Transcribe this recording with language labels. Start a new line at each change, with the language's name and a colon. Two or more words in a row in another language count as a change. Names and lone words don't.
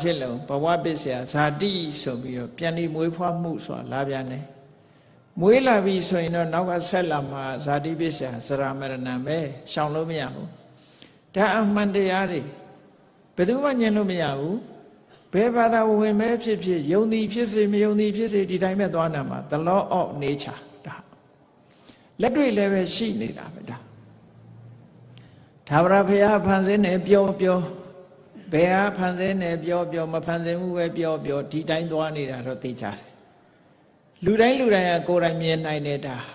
Burmese: ဖြစ်လဲ
Pali: ဘဝပစ္စယဇာတိ
Burmese: ဆိုပြီးတော့ပြန်ပြီးမွေးဖွားမှုဆိုတာလာပြန်တယ်မွေးလာပြီဆိုရင်တော့နောက်ကဆက်လာမှာဇာ
Pali: တိပစ္စယဇရာမရဏံ
Burmese: ပဲရှောင်လို့မရဘူးဒါအမှန်တရားတွေဘယ်သူမှညင်လို့မရဘူးဘယ်ဘာသာဝင်ပဲဖြစ်ဖြစ်ယုံသည်ဖြစ်စေမယုံသည်ဖြစ်စေဒီတိုင်းပဲသွားနာမှာ
English: the law of nature
Burmese: ဒါလက်တွေ့လည်းပဲရှိနေတာပဲဒါသာဝရဘုရားဖန်ဆင်းနေပြောဘယ်ဟာဖန်ဆင်းနေပြောမဖန်ဆင်းဘူးပဲပြောဒီတိုင်းသွားနေတာတော့သိကြတယ်လူတိုင်းကကိုယ်တိုင်မြင်နိုင်တယ်ဒါ